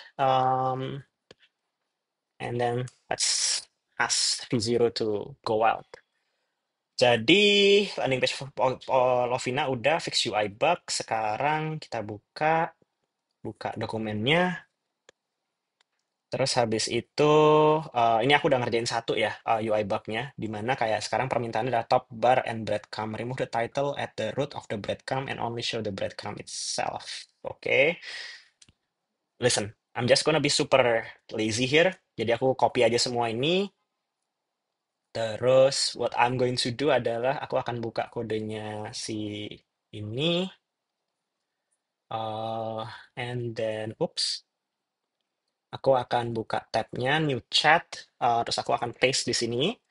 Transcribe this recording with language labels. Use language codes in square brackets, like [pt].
[en] And then let's ask V0 to go out. [id] Jadi landing page Lovina udah fix UI bug. Sekarang kita buka dokumennya. Terus habis itu, ini aku udah ngerjain satu ya, UI bug-nya, di mana kayak sekarang permintaannya adalah [en] top bar and breadcrumb. Remove the title at the root of the breadcrumb and only show the breadcrumb itself. Oke, listen, I'm just gonna be super lazy here. [id] Jadi aku copy aja semua ini. Terus [en] what I'm going to do [id] adalah aku akan buka kodenya si ini. [en] uh, and then, oops. [id] Aku akan buka tabnya new chat, terus aku akan paste di sini.